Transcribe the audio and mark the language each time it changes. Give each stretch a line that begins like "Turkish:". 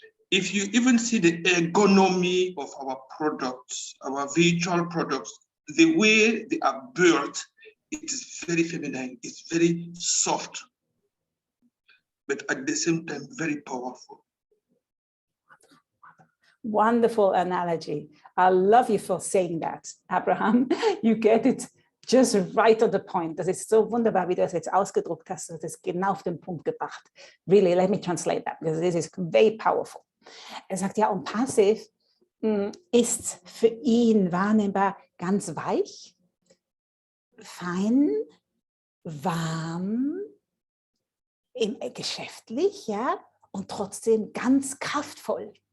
English: If you even see the ergonomy of our products, our virtual products, the way they are built, it is very feminine, it's very soft, but at the same time, very powerful. Wonderful analogy. I love you for saying that, Abraham. You get it just right on the point.
German: Das ist so wunderbar, wie du das jetzt ausgedruckt hast. Das ist genau auf den Punkt gebracht.
English: Really, let me translate that, because this is very powerful.
German: Sagt ja, unpassive ist für ihn wahrnehmbar ganz weich, fein, warm, geschäftlich, ja, und trotzdem ganz kraftvoll.